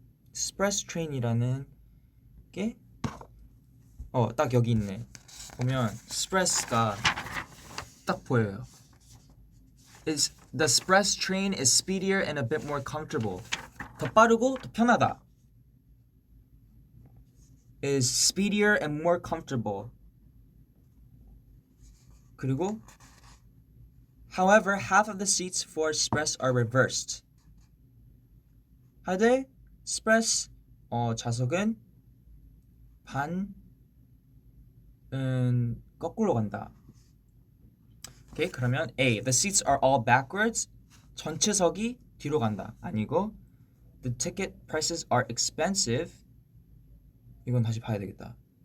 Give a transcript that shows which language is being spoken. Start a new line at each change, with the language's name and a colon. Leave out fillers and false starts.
Korean: Express train이라는 게 딱 여기 있네. 보면 express가 딱 보여요.
English: The express train is speedier and a bit more comfortable.
Korean: 더 빠르고 더 편하다.
English: Is speedier and more comfortable. 그리고 however, half of the seats for express are reversed.
Korean: 하되 express 좌석은 반은 거꾸로 간다. 오케이, 그러면 A.
English: The seats are all backwards.
Korean: 전체석이 뒤로 간다.
English: 아니고 The ticket prices are expensive.
Korean: 이건 다시 봐야 되겠다.